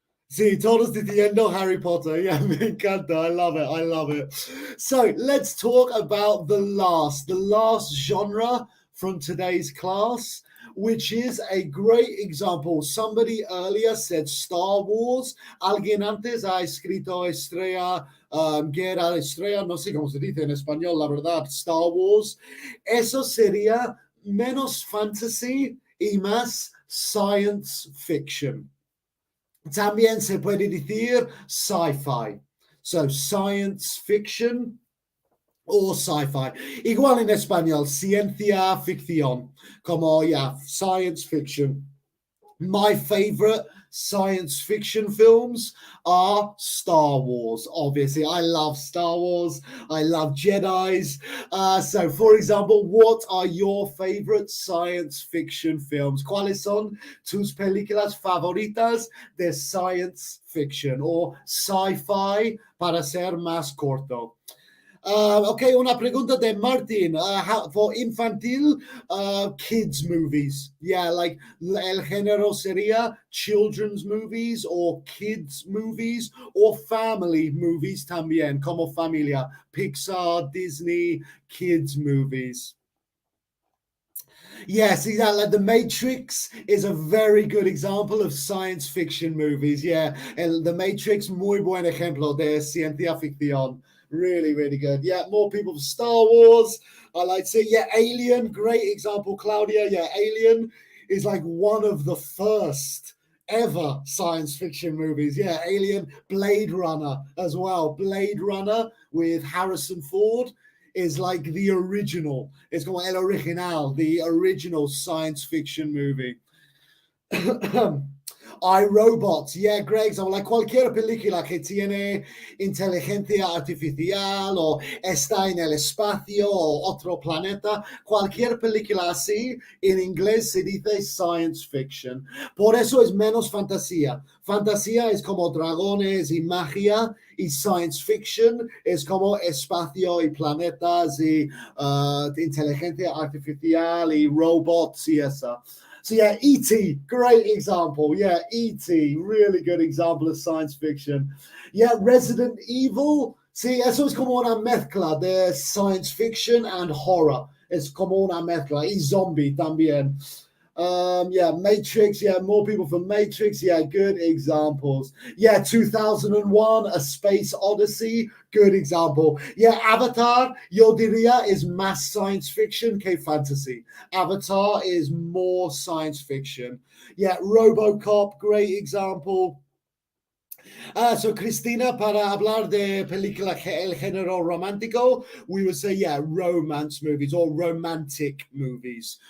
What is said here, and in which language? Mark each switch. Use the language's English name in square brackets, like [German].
[Spanish] Sí, todos diciendo [English] Harry Potter. Yeah, [Spanish] me encanta. [English] I love it. I love it. So let's talk about the last genre from today's class, which is a great example. Somebody earlier said Star Wars. [Spanish] Alguien antes ha escrito Estrella, Guerra Estrella, no sé cómo se dice en español, la verdad, Star Wars. Eso sería menos fantasy y más science fiction. También se puede decir sci-fi. [English] So science fiction or sci-fi. [Spanish] Igual en español, ciencia ficción. Como, yeah, science fiction. [English] My favorite science fiction films are Star Wars. Obviously, I love Star Wars. I love Jedis. So, for example, what are your favorite science fiction films? [Spanish] ¿Cuáles son tus películas favoritas de [English] science fiction or sci-fi [Spanish] para ser más corto? Okay, una pregunta de Martin. For infantil, [English] kids movies. Yeah, like [Spanish] el género sería [English] children's movies or kids movies or family movies [Spanish] también, como familia. [English] Pixar, Disney, kids movies. Yes, exactly. Like The Matrix is a very good example of science fiction movies. [Spanish] Yeah, The Matrix, muy buen ejemplo de ciencia ficción. [English] Really, really good. Yeah, more people for Star Wars. I like to see. Yeah, Alien, great example, Claudia. Yeah, Alien is like one of the first ever science fiction movies. Yeah, Alien, Blade Runner as well. Blade Runner with Harrison Ford is like the original. It's called El Original, the original science fiction movie. iRobot, yeah, great. So like [Spanish] cualquier película que tiene inteligencia artificial o está en el espacio o otro planeta, cualquier película así, en inglés se dice science fiction. Por eso es menos fantasía. Fantasía es como dragones y magia, y science fiction es como espacio y planetas y inteligencia artificial y robots y esa. [English] So yeah, E.T., great example. Yeah, E.T., really good example of science fiction. Yeah, Resident Evil. [Spanish] Sí, eso es como una mezcla de [English] science fiction and horror. [Spanish] Es como una mezcla. Y zombie también. [English] Yeah, Matrix. Yeah, more people from Matrix. Yeah, good examples. Yeah, 2001, A Space Odyssey. Good example. [Spanish] Yeah, Avatar, yo diría, [English] is [Spanish] más science fiction que fantasy. [English] Avatar is more science fiction. Yeah, RoboCop, great example. So Cristina, [Spanish] para hablar de película el género romántico, [English] we would say, yeah, romance movies or romantic movies.